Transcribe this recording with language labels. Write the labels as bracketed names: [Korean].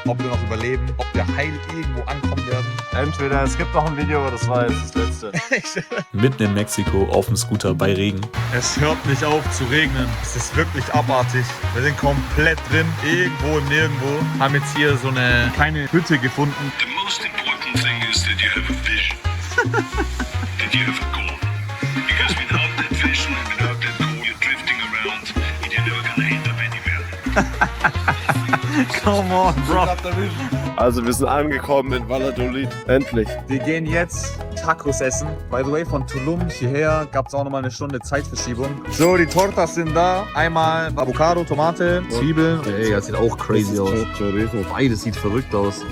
[German] Ob wir noch überleben, ob wir heil irgendwo ankommen werden. Entweder es gibt noch ein Video, aber das war jetzt das letzte. Mitten in Mexiko auf dem Scooter bei Regen. Es hört nicht auf zu regnen. Es ist wirklich abartig. Wir sind komplett drin, irgendwo im Nirgendwo. Haben jetzt hier so eine kleine Hütte gefunden. [English] The most important thing is that you have a vision. That you have a goal. Because without that vision and without that goal, you're drifting around and you're never gonna end up anywhere. Come on, bro. [German] Also wir sind angekommen in Valladolid. Endlich. Wir gehen jetzt Tacos essen. [English] By the way, [German] von Tulum hierher gab es auch nochmal eine Stunde Zeitverschiebung. So, die Tortas sind da. Einmal Avocado, Tomate, Zwiebeln. Ey, das sieht auch crazy aus. Beides sieht verrückt aus.